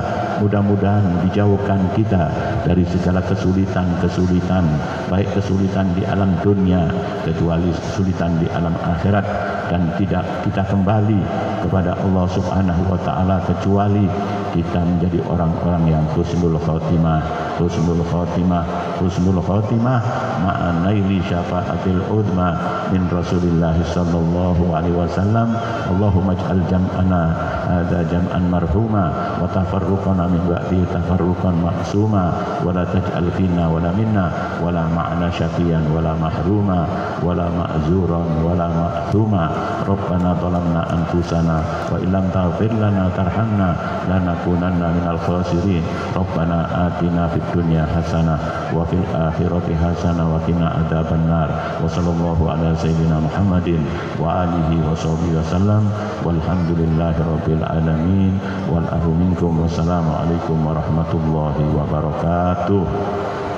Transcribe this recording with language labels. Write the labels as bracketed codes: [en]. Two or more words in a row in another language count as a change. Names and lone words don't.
[id] Mudah-mudahan dijauhkan kita dari segala kesulitan-kesulitan, baik kesulitan di alam dunia kecuali kesulitan di alam akhirat, dan tidak kita kembali kepada Allah [ar] سبحانه وتعالى [id] kecuali kita menjadi orang-orang yang [ar] حسن الخاتمة حسن الخاتمة حسن الخاتمة مع نائلي شفاعة العظمى من رسول الله صلى الله عليه وسلم. اللهم اجعل جمعنا هذا جمعا مرحوما وتفرقنا من بعده تفرقا معصوما ولا تجعل فينا ولا منا ولا معنا شقيا ولا محروما ولا معزورا ولا مأثوما. ربنا ظلمنا أنفسنا وإن لم تغفر لنا وترحمنا لنكونن من الخاسرين. ربنا آتنا في الدنيا حسنة وفي الآخرة حسنة وقنا عذاب النار. وصلى الله على سيدنا محمد وآله وصحبه وسلم والحمد لله رب العالمين والأهل منكم. والسلام عليكم ورحمة الله وبركاته.